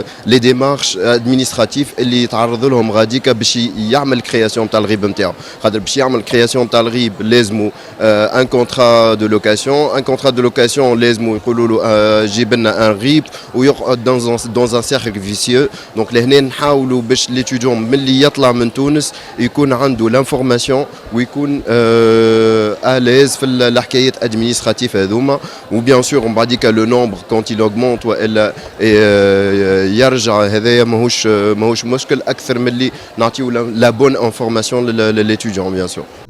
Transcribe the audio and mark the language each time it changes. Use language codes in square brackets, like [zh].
[ar] les démarches administratives اللي يتعرض لهم غاديكا باش يعمل كرياسيون تاع الغيب نتاعو خاطر باش يعمل كرياسيون تاع الغيب لازمو ان كونترا [fr] de location. Un contrat de location, [ar] جيب لنا [fr] un RIB [ar] ويقعد [fr] dans un cercle vicieux. [ar] Donc لهنا نحاولوا باش l'étudiant ملي يطلع من تونس يكون عنده l'information ويكون à l'aise في الحكايات administrative هذوما وبيان سور من بعديك le nombre [fr] quand il augmente [ar] والا يرجع هذايا ماهوش مشكل اكثر من اللي نعطيو [fr] la bonne information l'étudiant bien sûr.